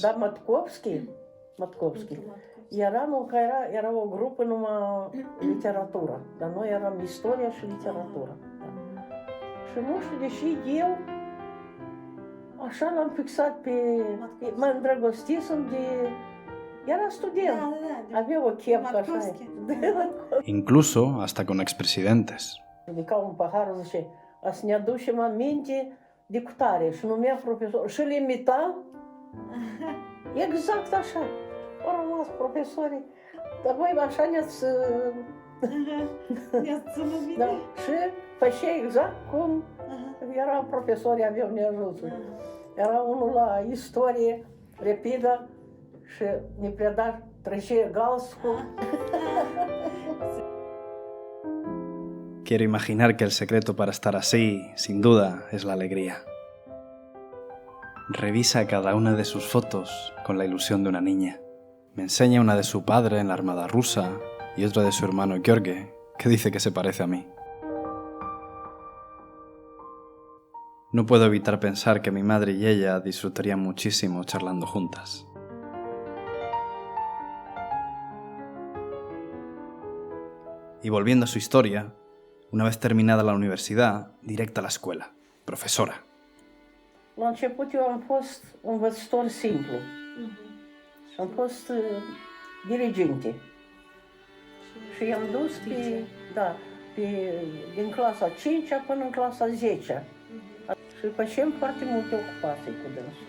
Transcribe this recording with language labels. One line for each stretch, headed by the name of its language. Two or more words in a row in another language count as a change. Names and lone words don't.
Romanian: Dar Matkovski, era o grupă numai literatură, dar noi eram istoria și literatură. Da. Și nu știu, deși eu așa l-am fixat pe... Mă îndrăgostisem de... Era student, avea o chepcă așa.
Spanish: Incluso hasta con expresidentes.
Romanian: Ridica un pahar, zice, a să ne aducem aminte de cutare și numea profesor. Și îl imita exact așa. Au rămas profesorii, dar voi așa ne-ați... Da. Și făcea exact cum era profesorii, aveau neajunsuri. Era unul la istorie rapidă și ne preda trece galscu.
Spanish: Quiero imaginar que el secreto para estar así, sin duda, es la alegría. Revisa cada una de sus fotos con la ilusión de una niña. Me enseña una de su padre en la Armada rusa y otra de su hermano Gheorghe, que dice que se parece a mí. No puedo evitar pensar que mi madre y ella disfrutarían muchísimo charlando juntas. Y volviendo a su historia, una vez terminada la universidad, directa a la escuela, profesora.
Romanian: La început eu am fost învățător simplu. Am fost dirigente. Și i-am dus din clasa 5-a până în clasa 10-a. Și făceam foarte multe ocupații cu dânsul.